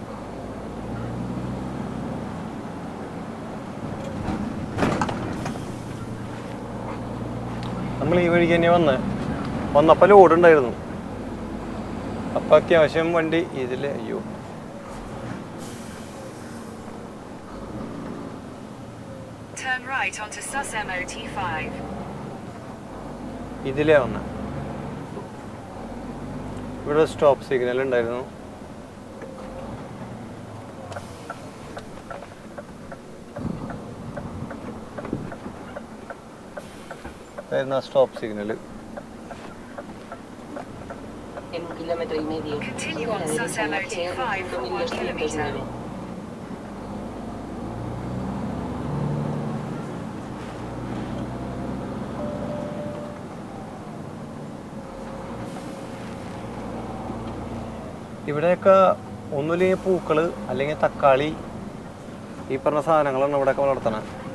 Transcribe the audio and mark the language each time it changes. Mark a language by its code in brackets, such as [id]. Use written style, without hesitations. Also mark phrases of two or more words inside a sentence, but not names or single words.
[ml] നമ്മൾ ഈ വഴിക്ക് തന്നെ വന്നപ്പോൾ ലോഡ് ഉണ്ടായിരുന്നു. അപ്പം അത്യാവശ്യം വണ്ടി ഇതിൽ അയ്യോ [en] Turn right onto Sus MOT5. [ml] ഇതിലേ വന്നത്. ഇവിടെ [en] stop signal [ml] ഉണ്ടായിരുന്നു. അതായിരുന്നു ആ [en] stop signal. [es] En 1,5 kilómetros. [en] Continue [es] Gira a [en] on [es] la [en] Sus [es] derecha en la [en] MOT5 for 1 kilometer. 5209. [ml] ഇവിടെയൊക്കെ ഒന്നുമില്ലെങ്കിൽ പൂക്കൾ അല്ലെങ്കിൽ തക്കാളി ഈ പറഞ്ഞ സാധനങ്ങളാണ് ഇവിടെയൊക്കെ വളർത്തണത്.